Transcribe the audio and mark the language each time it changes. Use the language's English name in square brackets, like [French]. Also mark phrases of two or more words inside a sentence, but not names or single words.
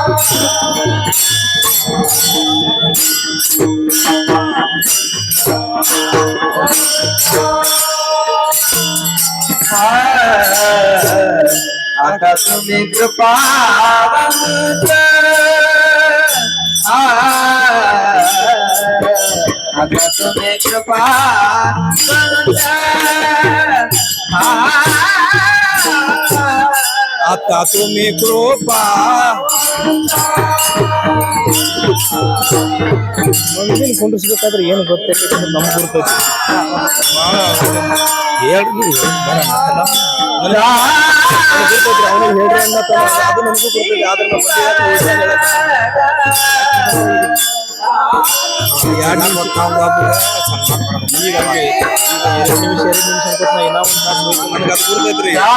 [Marathi] आता तुम्ही कृपावंत आता तुम्ही कृपावंत आता तुम्ही कृपा [Kannada] ಮಂದಿನ ಕುಂಡಿಸ್ಬೇಕಾದ್ರೆ ಏನು ಗೊತ್ತೈತೆ ನಮ್ಗೆ ಗುರ್ತೈತಿ ಹೇಳ್ರಿ ಗುರ್ತೈತ್ರಿ ಅವನಿಗೆ ಹೇಳ್ರಿ ಅನ್ನತ್ತ ಅದು ನಮಗೂ ಗೊತ್ತೈತಿ. ಆದ್ರೆ ನಮ್ಮ ಈಗ 2 ನಿಮಿಷ ಅನ್ಕೋತ ನಾ ಇನ್ನೂ ಒಂದು ನನಗೆ ಅದು ಗುರ್ತೈತ್ರಿ.